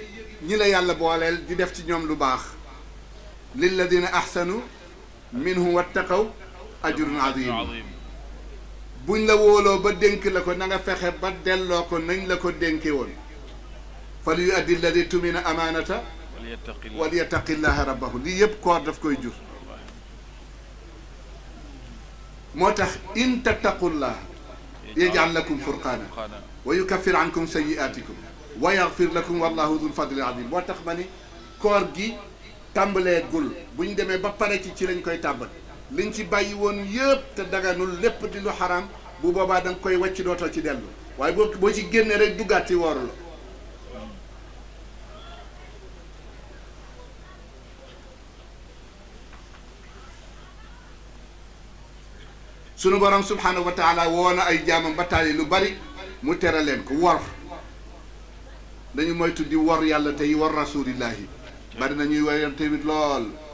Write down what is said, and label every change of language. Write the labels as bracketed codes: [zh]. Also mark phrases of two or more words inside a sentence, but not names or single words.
[wo] ñi la yàlla booleel di def ci ñoom lu baax [ar] للذين أحسنوا منهم واتقوا أجر عظيم [wo] buñ la wóoloo ba dénk la ko na nga fexe ba delloo ko nañ la ko dénke woon [ar] فليؤد الذي اؤتمن أمانته وليتق الله ربه [wo] lii yëpp koor daf koy jur moo tax [ar] إن تتقوا الله يجعل لكم فرقانا ويكفر عنكم سيئاتكم ويغفر لكم والله ذو الفضل العظيم [wo] moo tax ma ni koor gi tàmbalee gul bu ñu demee ba pare ci lañ koy tàmbal liñ ci bàyyi woon yëpp te daganul lépp di lu xaraam bu boobaa da nga koy wàcc dootoo ci dellu waaye boo ci génnee rek duggaat ci wooru la sunu borom [ar] سبحانه وتعالى [wo] woo na ay jaamam ba taali lu bari mu tere leen ko wor dañu moytu di wor yàlla tey wor rasulillahi bari na ñuy woyam tamit lool